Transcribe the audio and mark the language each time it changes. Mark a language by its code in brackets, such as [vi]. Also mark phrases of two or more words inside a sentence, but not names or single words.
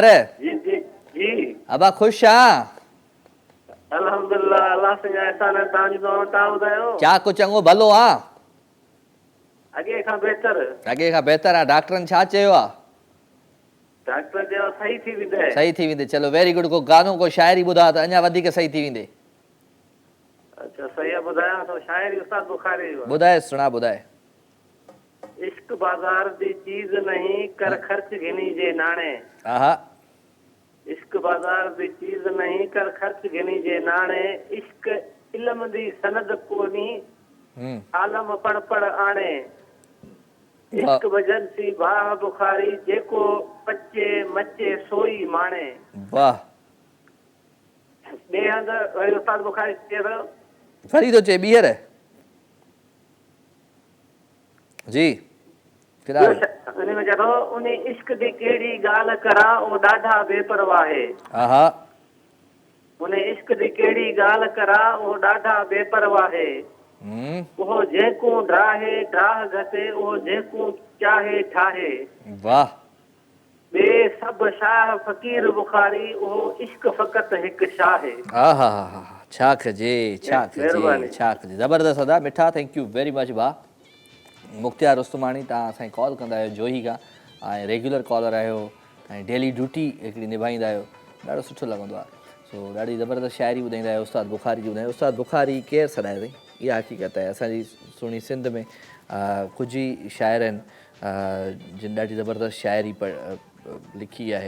[sd] जी जी जी, अबा ख़ुशि आहियां? अल्हम्दुलिल्लाह, अल्लाह सिंह एहसान है। तव्हां ॿुधायो? चाकू चङो भलो आहे? अॻे खां बहितर। अॻे खां बहितर आहे। डॉक्टरनि छा चयो आहे? डॉक्टर चयो सही थी वेंदे। सही थी वेंदे, चलो [en] very good. [sd] को गानो, को शाइरी ॿुधा त अञा वधीक सही थी वेंदे। अच्छा, सही आहे, ॿुधायां थो। शाइरी उस्ताद बुखारी जो। ॿुधाए, सुणा ॿुधाए। [skr] इश्क बाज़ार दी चीज़ नहीं, कर खर्च गिनी जे नाणे। [sd] आहा, [skr] इश्क बाज़ार दी चीज़ नहीं, कर खर्च गिनी जे नाणे। इश्क इल्म दी सनद कोनी, आलम पढ़ पढ़ आणे। इश्क भजन सी बाह बुखारी, जेको पचे मचे सोई माणे। [sd] वाह, ॿिए हंधि वरी उस्ताद बुखारी चए थो, वरी थो चए ॿीहर जी। उन में चए थो, [skr] उन इश्क दी कहिड़ी ॻाल्हि करा, ओ ॾाढा बेपरवाहे। [sd] आहा, [skr] उन इश्क दी कहिड़ी ॻाल्हि करा, ओ ॾाढा बेपरवाहे। उहो जेको ड्राहे ड्राह घटे, उहो जेको चाहे ठाहे। [sd] वाह, [skr] ॿिए सभु शाह फ़कीर बुखारी, उहो इश्क फ़क़त हिकु शाहे। [sd] आहा हा, छा कजे, छा कजे, महिरबानी। छा कजे, ज़बरदस्त अदा, मिठा, [en] thank you very much [sd] भाउ। मुख्तियार उस्तमानी, तव्हां असांखे कॉल कंदा आहियो जोही खां, ऐं [en] regular caller [sd] आहियो, ऐं [en] daily duty [sd] हिकिड़ी निभाईंदा आहियो, ॾाढो सुठो लॻंदो आहे। सो ॾाढी ज़बरदस्त शाइरी ॿुधाईंदा आहियो। उस्ताद बुखारी जी ॿुधायो। उस्ताद बुखारी केरु सॾाए अथई? इहा हक़ीक़त आहे। असांजी सुहिणी सिंध में कुझु ई शाइर आहिनि जिन ॾाढी ज़बरदस्त शाइरी लिखी आहे।